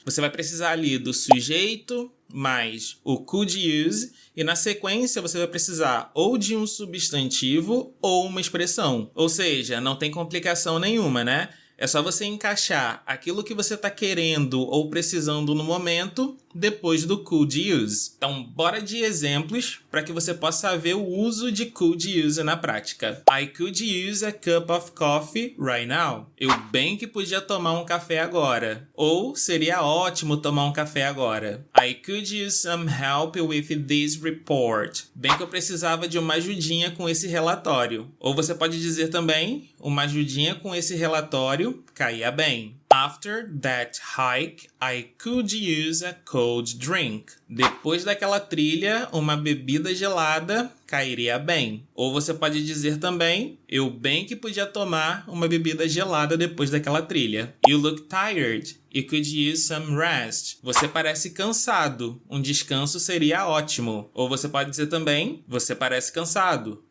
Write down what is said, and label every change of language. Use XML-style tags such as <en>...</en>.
<pt>Você vai precisar ali do sujeito, mais o could use, e na sequência você vai precisar ou de um substantivo ou uma expressão. Ou seja, não tem complicação nenhuma, né? É só você encaixar aquilo que você está querendo ou precisando no momento depois do could use. Então, bora de exemplos para que você possa ver o uso de could use na prática.</pt> <en>I could use a cup of coffee right now.</en> <pt>Eu bem que podia tomar um café agora. Ou seria ótimo tomar um café agora.</pt> <en>I could use some help with this report.</en> <pt>Bem que eu precisava de uma ajudinha com esse relatório. Ou você pode dizer também, uma ajudinha com esse relatório caía bem.</pt> <en>After that hike, I could use a cold drink.</en> <pt>Depois daquela trilha, uma bebida gelada cairia bem. Ou você pode dizer também, eu bem que podia tomar uma bebida gelada depois daquela trilha.</pt> <en>You look tired. You could use some rest.</en> <pt>Você parece cansado. Um descanso seria ótimo. Ou você pode dizer também, você parece cansado.</pt>